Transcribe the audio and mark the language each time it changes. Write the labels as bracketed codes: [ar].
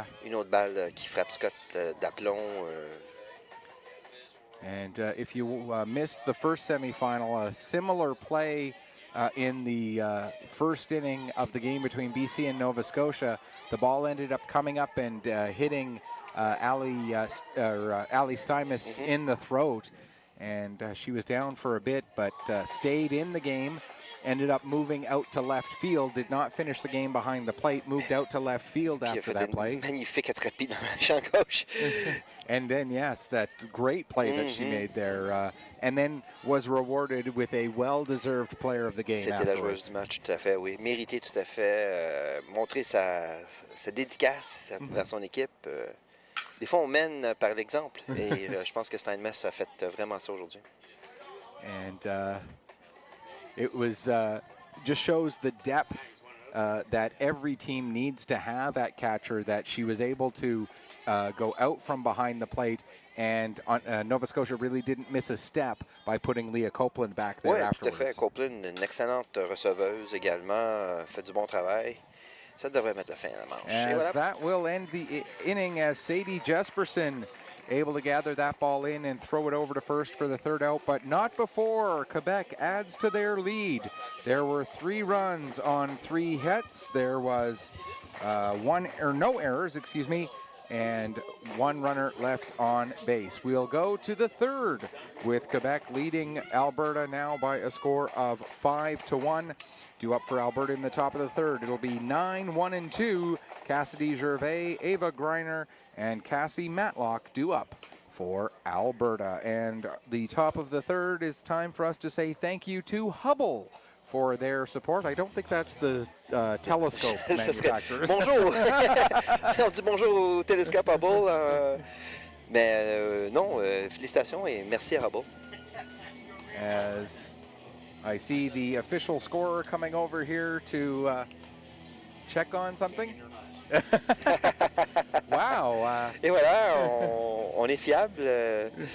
[fr] une autre balle qui frappe Scott d'aplomb. [en] And if you missed the first semifinal, a similar play in the first inning of the game between BC and Nova Scotia. The ball ended up coming up and hitting Ali Stymis in the throat, and she was down for a bit, but stayed in the game. Ended up moving out to left field, did not finish the game behind the plate, moved out to left field after that play. [fr] Magnifique attrapé dans le champ gauche. [en] And then, yes, that great play that she made there. And then was rewarded with a well-deserved player of the game. [fr] C'était la joueuse du match, tout à fait, oui. Mérité, tout à fait. Montrer sa dédicace vers son équipe. Des fois, on mène par l'exemple. Et je pense que Steinmetz a fait vraiment ça aujourd'hui. [en] And it was just shows the depth that every team needs to have at catcher, that she was able to go out from behind the plate, and Nova Scotia really didn't miss a step by putting Leah Copeland back there afterwards. [fr] Tout à fait. Copeland, une excellente receveuse également, fait du bon travail. Ça devrait mettre la fin à la manche. [en] As that will end the inning as Sadie Jesperson able to gather that ball in and throw it over to first for the third out, but not before Quebec adds to their lead. There were 3 runs on 3 hits. There was no errors, excuse me, and 1 runner left on base. We'll go to the third with Quebec leading Alberta now by a score of 5-1. Due up for Alberta in the top of the third. It'll be 9-1-2. Cassidy Gervais, Ava Greiner, and Cassie Matlock due up for Alberta. And the top of the third is time for us to say thank you to Hubble for their support. I don't think that's the telescope manufacturers. [fr] Bonjour! On dit bonjour au télescope Hubble. Mais non, félicitations et merci à Hubble. [en] As I see the official scorer coming over here to check on something. Wow. [fr] Et voilà, on est fiable.